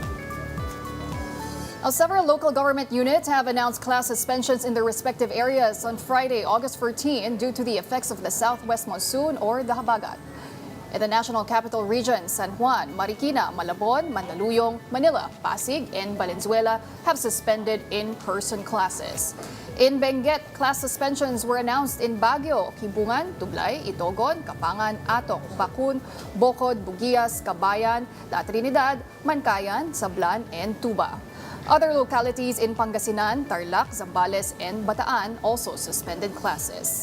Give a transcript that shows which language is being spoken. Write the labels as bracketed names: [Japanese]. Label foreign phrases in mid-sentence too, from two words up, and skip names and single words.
[English] Now, several local government units have announced class suspensions in their respective areas on Friday, August 14, due to the effects of the southwest monsoon or the habagat. In the National Capital Region, San Juan, Marikina, Malabon, Mandaluyong, Manila, Pasig, and Valenzuela have suspended in-person classes. In Benguet, class suspensions were announced in Baguio, Kimbungan, Tublay, Itogon, Kapangan, Atok, Bakun, Bocod, Bugias, Cabayan, La Trinidad, Mancayan, Sablan, and Tuba. Other localities in Pangasinan, Tarlac, Zambales, and Bataan also suspended classes.